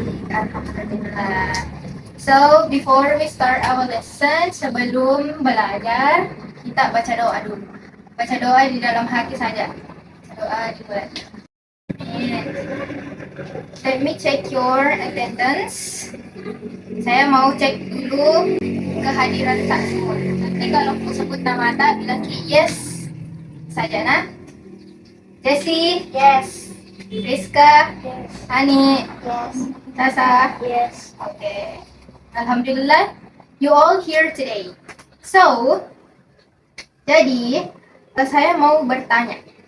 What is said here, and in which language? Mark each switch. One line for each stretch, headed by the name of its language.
Indonesian: Alhamdulillah.
English: So before we start our lesson,
Indonesian: sebelum belajar kita baca doa dulu. Baca doa di dalam hati saja. Doa di bulan.
English: Let me check your attendance.
Indonesian: Saya mau cek dulu kehadiran tak semua. Nanti kalau aku sebut nama tak, bilang
English: yes
Indonesian: saja nah. Jessie,
English: Yes.
Indonesian: Rizka,
English: Yes.
Indonesian: Ani,
English: Yes.
Indonesian: Tasa.
English: Yes. Okay. Alhamdulillah, you all here today.
Indonesian: So, jadi saya mau bertanya.